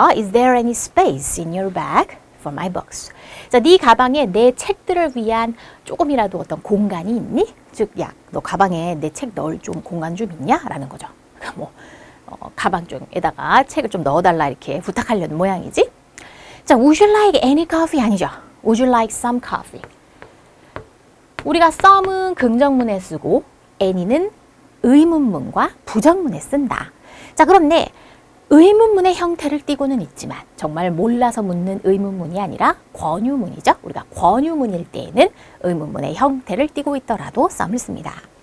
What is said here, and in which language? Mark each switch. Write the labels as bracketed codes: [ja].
[en] Is there any space in your bag for my books? [ko] 자, 네 가방에 내 책들을 위한 조금이라도 어떤 공간이 있니? 즉, 야, 너 가방에 내 책 넣을 좀 공간 좀 있냐? 라는 거죠. 뭐 가방 쪽에다가 책을 좀 넣어달라 이렇게 부탁하려는 모양이지. [en] 자, would you like any coffee? [ko] 아니죠. [en] Would you like some coffee? [ko] 우리가 some은 긍정문에 쓰고 any는 의문문과 부정문에 쓴다. 자, 그런데 의문문의 형태를 띠고는 있지만 정말 몰라서 묻는 의문문이 아니라 권유문이죠. 우리가 권유문일 때에는 의문문의 형태를 띠고 있더라도 some을 씁니다.